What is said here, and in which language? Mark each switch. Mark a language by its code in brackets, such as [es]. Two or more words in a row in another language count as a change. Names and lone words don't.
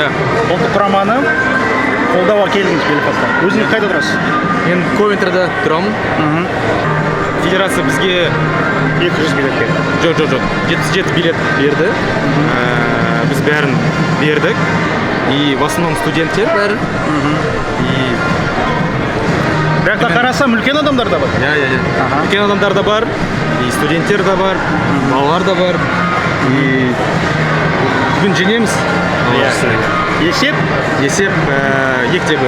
[kk] Ұлттық құраманы қолдауға келдіңіз Белфастқа. Өзіңіз қайда тұрасыз? Мен Ковентрда тұрамын. Федерация бізге 200 билет берді. жоқ. 77 билет берді. Біз бәрін бердік. [ru] И в основном [kk] студенттер бәрі. Бірақ та қарасам үлкен адамдар да бар. Иә. Үлкен адамдар да бар. И студенттер да бар. Балалар да бар. И бүгін жеңеміз. Есеп? Есеп 2-1.